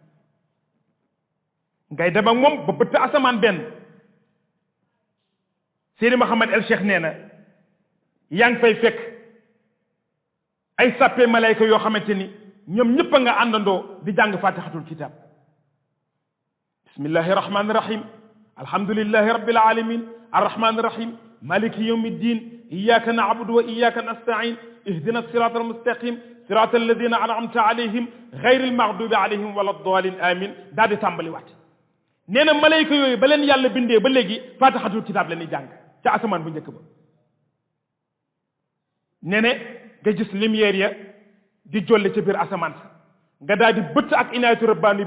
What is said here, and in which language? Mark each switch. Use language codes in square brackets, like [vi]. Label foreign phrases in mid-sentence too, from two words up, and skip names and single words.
[wo] ngay dem ak moom ba bëtt asamaan benn Seydi Mouhamed El Cheikh nee na yaa ngi fay fekk ay sàppe malayka yoo xamante ni ñoom ñëpp a nga àndandoo di jàng [ar] فاتحة الكتاب بسم الله الرحمن الرحيم الحمد لله رب العالمين الرحمن الرحيم مالك يوم الدين إياك نعبد وإياك نستعين اهدنا الصراط المستقيم صراط الذين أنعمت عليهم غير المغضوب عليهم ولا الضالين آمين [wo] daal di tàmbali waat nee na malayka yooyu ba leen yàlla bindee ba léegi [ar] فاتحة الكتاب [wo] la ñuy jàng ca asamaan bu njëkk ba nee ne nga gis lumière ya di jolle ci biir asamaan sa nga daal di bëtt ak [ar] عناية رباني